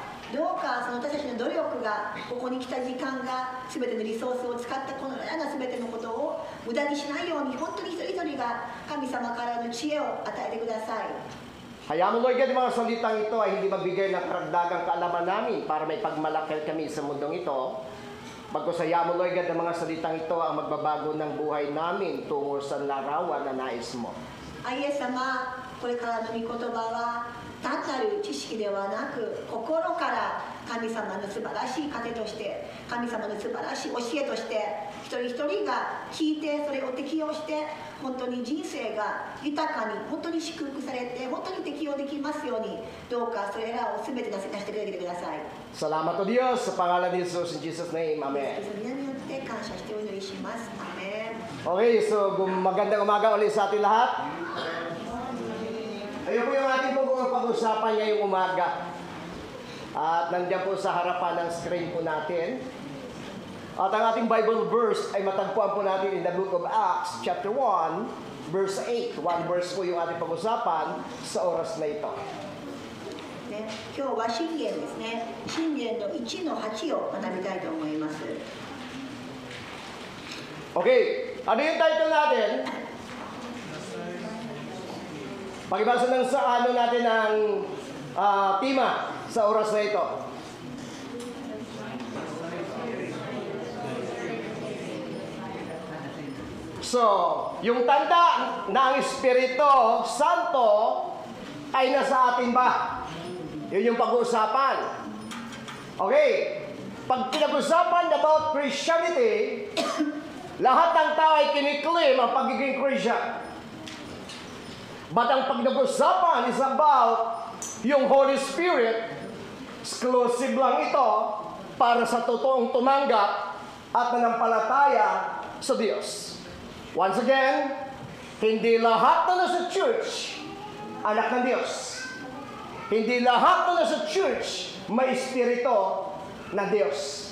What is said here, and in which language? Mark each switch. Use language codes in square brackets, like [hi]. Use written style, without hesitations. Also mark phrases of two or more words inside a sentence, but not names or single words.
[ja] どうかその私たちの努力が、ここに来た時間が、全てのリソースを使ったこのような全てのことを無駄にしないように、本当に一人一人が神様からの知恵を与えてください。 [tl] Hayaan mo, Lord God, mga salitang ito ay hindi magbigay ng karagdagang kaalaman namin para may pagmalaki kami sa mundong ito. Magkusaya mo, Lord God, ang mga salitang ito ang magbabago ng buhay namin tungo sa larawan na nais mo. [ja] イエス様、これからの御言葉は単なる知識ではなく、心から神様の素晴らしい糧として、神様の素晴らしい教えとして、一人一人が聞いてそれを適用して、本当に人生が豊かに、本当に祝福されて、本当に適用できますように、どうかそれらを全て出してくれてください。 [tl] Salamat o Diyos sa pangalan ni Jesus [en] in Jesus' name. [tl] Amen. [ja] 皆によって感謝してお祈りします。アメン。 [en] Okay, so [tl] magandang umaga ulit sa atin lahat. Ayun po yung ating pag-usapan ngayong umaga. At nandiyan po sa harapan ng screen po natin. At ang ating Bible verse ay matagpuan po natin [en] in the book of Acts, chapter 1, verse 8. One verse [tl] po yung ating pag-usapan sa oras na ito. [ja] ね、今日は箴言ですね。箴言の1の8を学びたいと思います。 [tl] Okay, ano yung title natin? Pakibasa ng sa ano natin ang tema sa oras na ito. So, yung tanda na ang Espiritu Santo ay nasa atin ba? Yun yung pag-uusapan. Okay, pag pinag-usapan [en] about Christianity, [tl] lahat ng tao ay kiniklaim ang pagiging Christian. But ang pag-usapan [en] is about [tl] yung [en] Holy Spirit, [tl] exclusive lang ito para sa totoong tumanggap at nanampalataya sa Diyos. [en] Once again, [tl] hindi lahat na nasa church anak ng Diyos. Hindi lahat na nasa church may espiritu ng Diyos.